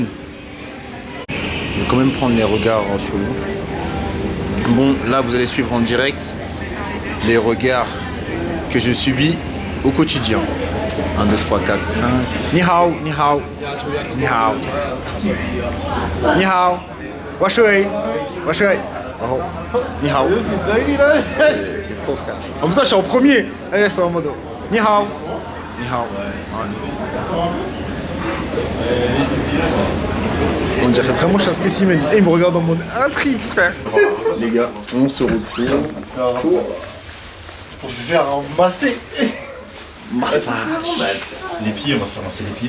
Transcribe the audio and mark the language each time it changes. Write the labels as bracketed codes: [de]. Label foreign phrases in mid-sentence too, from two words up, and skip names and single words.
[fr] Je vais quand même prendre les regards sur nous. Bon, là vous allez suivre en direct les regards que je subis au quotidien. 1, 2, 3, 4, 5. [zh] Ni hao, ni hao. Ni hao. Ni hao. Washui. Washui. Oh. Ni hao. [fr] C'est trop frère. En même temps, je suis en premier. Allez, c'est en mode. [zh] Ni hao. Ni hao. [fr] On dirait vraiment que je suis un spécimen. Et il me regarde en mode intrigue, frère. Les gars, on se retrouve Pour se faire masser. massage. Les pieds, on va se faire masser les pieds.